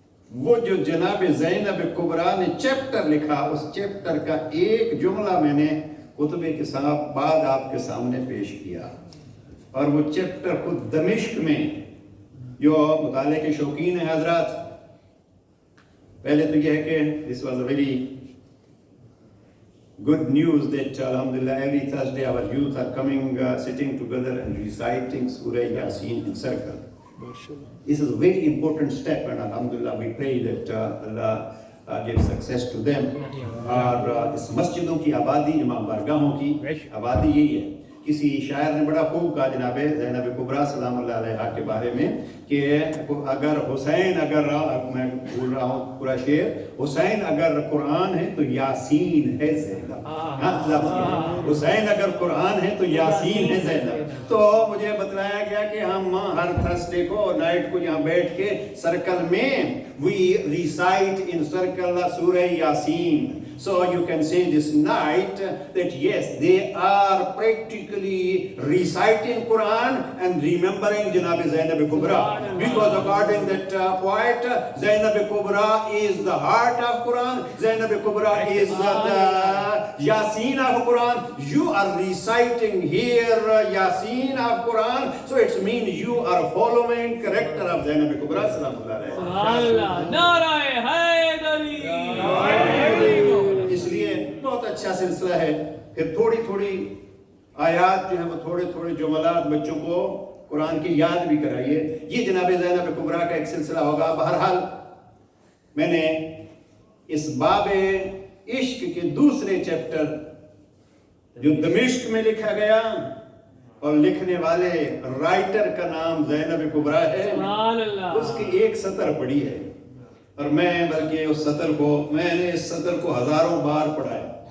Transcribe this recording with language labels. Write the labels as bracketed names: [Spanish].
[Hindi] वो जो जनाब ज़ैनब कुबरा ने चैप्टर लिखा, उस चैप्टर का एक जुमला मैंने कुतबे के साथ बाद आपके सामने पेश किया, और वो चैप्टर खुद दमिश्क में, जो मुताले के शौकीन है हजरात, पहले तो यह है कि [English] This was a very good news that alhamdulillah every Thursday our youth are coming sitting together and reciting Surah Yasin in circle. This is a very important step, and alhamdulillah we pray that Allah gives success to them. [Hindi] और इस मस्जिदों की आबादी, इमाम बारगाहों की आबादी यही है। किसी शायर ने बड़ा खूब कहा जनाब ज़ैनब कुबरा सलामुल्लाह अलैहा के बारे में कि अगर हुसैन, अगर मैं भूल रहा हूँ पूरा शेर, हुसैन अगर कुरान है तो यासीन है ज़ैनब। हुसैन अगर कुरान है तो यासीन है ज़ैनब। तो मुझे बताया गया कि हम हर थर्सडे को नाइट को यहाँ बैठ के सर्कल में [English] we recite in circle [Hindi] सूरह Yasin. [English] So you can say this night that yes, they are practically reciting Quran and remembering Janab Zainab Kubra. Because according to that poet, Zainab Kubra is the heart of Quran. Zainab Kubra is the Yasin of Quran. You are reciting here Yasin of Quran. So it means you are following character of Zainab Kubra. [Arabic] Subhanallah. [Hindi] नाराए Hydari. इसलिए बहुत अच्छा सिलसिला है। फिर थोड़ी थोड़ी आयात जो है वो थोड़े थोड़े जुमलात बच्चों को कुरान की याद भी कराइए। ये जनाब ज़ैनब कुबरा का एक सिलसिला होगा। बहरहाल मैंने इस बाबे इश्क के दूसरे चैप्टर जो दमिश्क में लिखा गया और लिखने वाले राइटर का नाम ज़ैनब कुबरा है, उसकी एक सतर पढ़ी है और मैं बल्कि उस सतर को मैंने इस सतर को हजारों बार पढ़ा है।